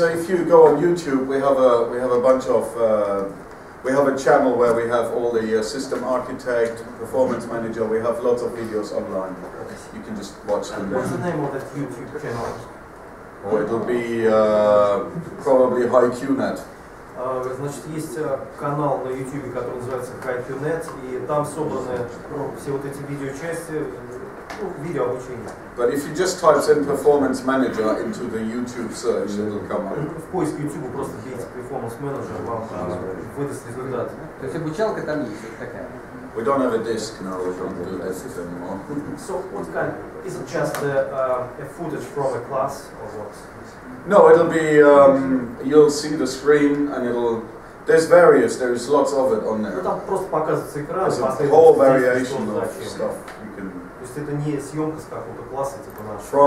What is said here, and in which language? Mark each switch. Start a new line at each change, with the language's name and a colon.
English: If you go on YouTube, we have a bunch of we have a channel where we have all the system architect, performance manager. We have lots of videos online. You can just watch them. What's the name of that YouTube channel? Or it'll be probably HiQNet.
Russian: Значит, есть канал на YouTube, который называется HiQNet, и там собраны все вот эти видеочасти, видео обучения.
English: But if you just type in Performance Manager into the YouTube search, it'll come up.
Russian: В поиске YouTube просто бейте Performance Manager, вам выдаст результат. То есть обучалка там есть, вот такая.
English: We don't have a disc now, we don't do discs anymore. So what kind? Is it just a footage from a class or what? No, it'll be, you'll see the screen and there's there's lots of it on Ну there.
Russian: там просто показывается экран,
English: There's a whole variation of stuff you can...
Russian: То есть это не съемка с какого-то класса, типа наш.